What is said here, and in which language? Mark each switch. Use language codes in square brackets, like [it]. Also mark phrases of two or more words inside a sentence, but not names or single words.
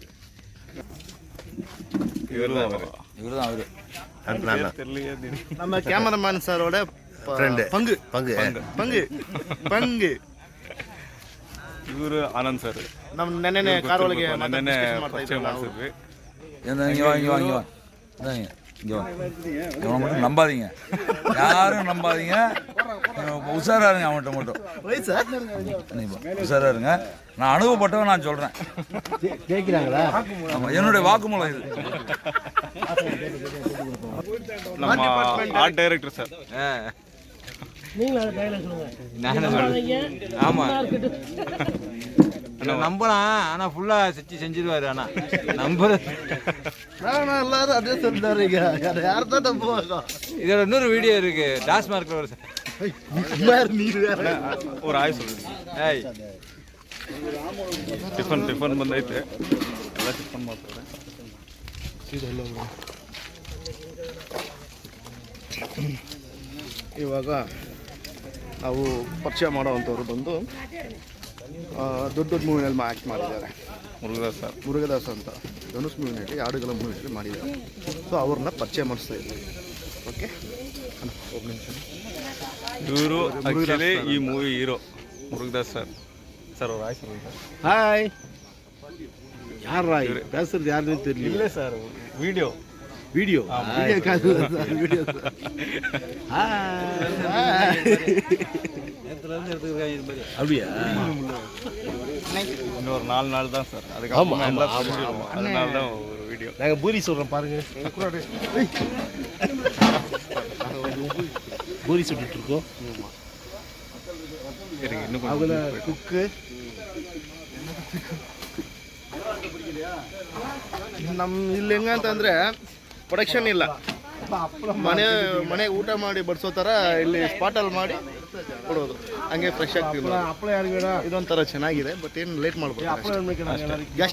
[kn] ನಮ್ಮ ಕ್ಯಾಮರಾಮನ್ ಸರ್ ಅವರೇ ಪಂಗು. ಇವರು ಆನಂದ್ ಸರ್. ನಮ್ಮ ನೆನ್ನೆ ಕಾರ್ ಒಳಗೆ ಪರಿಚಯ ಮಾಡಿಸಿದ್ವಿ. [ta] நம்பாதீங்க, யாரும் நம்பாதீங்க, உஷாரா இருங்க. அவன்கிட்ட மட்டும் உஷாரா இருங்க. நான் அனுபவப்பட்டவன், நான் சொல்றேன். கேட்கிறாங்களா? என்னுடைய வாக்குமூலம் இது. நம்ம ஆர்ட் டைரக்டர் சார். ஆமா, நம்பலாம். ஆனா ஃபுல்லா செஞ்சிருவாரு. ஆனா நம்புறது எல்லாரும் அதே சொல்றாரு. யார்தான் நம்புவாங்க? இதோட இன்னொரு வீடியோ இருக்கு, டாஸ்மார்க்ல ஒரு ஒரு ஆய் சொல்லுங்க. [kn] ಟಿಫನ್ ಬಂದೈತೆ, ಎಲ್ಲ ಟಿಫನ್ ಮಾಡ್ತಾರೆ. ಇವಾಗ ನಾವು ಪರಿಚಯ ಮಾಡೋವಂಥವ್ರು ಬಂದು ದೊಡ್ಡ ಮೂವಿನಲ್ಲಿ ಆ್ಯಕ್ಟ್ ಮಾಡಿದ್ದಾರೆ. ಮುರುಗದಾಸ್ ಅಂತ ಧನುಷ್ ಮೂವಿನಲ್ಲಿ, ಹಾಡುಗಳ ಮೂವಿನಲ್ಲಿ ಮಾಡಿದ್ದಾರೆ. ಸೊ ಅವ್ರನ್ನ ಪರಿಚಯ ಮಾಡಿಸ್ತಾ ಇದ್ದೀವಿ. ಓಕೆ, ಒಬ್ಬ ನಿಮಿಷ. ಇವರು ಆ್ಯಕ್ಚುಲಿ ಈ ಮೂವಿ ಹೀರೋ ಮುರುಗದಾಸ್ ಸರ್. ಸರ್ ಅವ್ರು ಆಯ್ ಸರ್. ಹಾಯ್. ಯಾರ ಬೇಸರದ ಯಾರು ನಿಂತಿರಲಿ? ಇಲ್ಲೇ ಸರ್, ವಿಡಿಯೋ [ta] அப்படியா? இன்னொரு 4 நாள் தான் சார். அதுக்கப்புறம் அதனால தான் ஒரு வீடியோ. நாங்கள் பூரி சொல்கிறோம் பாருங்க. பூரி சுட்டுட்டு இருக்கோம். இன்னும் அதில் குக்கு [kn] ನಮ್ಮ ಇಲ್ಲಿ ಹೆಂಗಂತಂದರೆ ಪ್ರೊಡಕ್ಷನ್ ಇಲ್ಲ. ಮನೆ ಊಟ ಮಾಡಿ ಬಡಿಸೋ ಥರ ಇಲ್ಲಿ ಸ್ಪಾಟಲ್ಲಿ ಮಾಡಿ ಕೊಡೋದು. ಹಂಗೆ ಫ್ರೆಶ್ ಆಗ್ತಿಲ್ಲ. ಇದೊಂಥರ ಚೆನ್ನಾಗಿದೆ, ಬಟ್ ಏನು ಲೇಟ್ ಮಾಡ್ಬೋದು.